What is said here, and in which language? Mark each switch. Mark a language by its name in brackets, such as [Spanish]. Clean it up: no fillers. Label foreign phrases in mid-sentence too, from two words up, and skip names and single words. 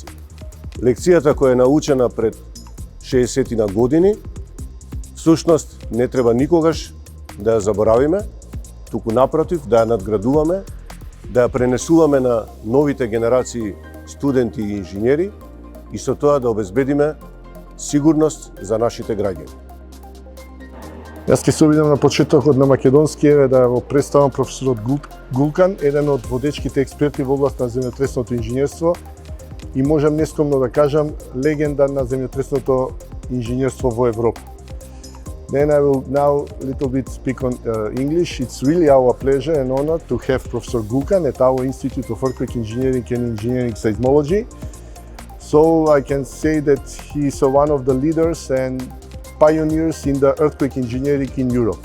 [Macedonian] Лекцијата која е научена пред 60 на години, всушност не треба никогаш да ја заборавиме, туку напротив да ја надградуваме, да ја пренесуваме на новите генерации студенти и инженери и со тоа да обезбедиме сигурност за нашите граѓани. Јас ќе се обидам на почетокот на македонски да го представам професорот Гулкан, еден од водечките експерти во област на земјотресното инженерство и можам нескромно да кажам легенда на земјотресното инженерство во Европа. [English] Then I will now a little bit speak on English. It's really our pleasure and honor to have Professor Gulkan at our Institute of Earthquake Engineering and Engineering Seismology. So I can say that he is one of the leaders and pioneers in the earthquake engineering in Europe.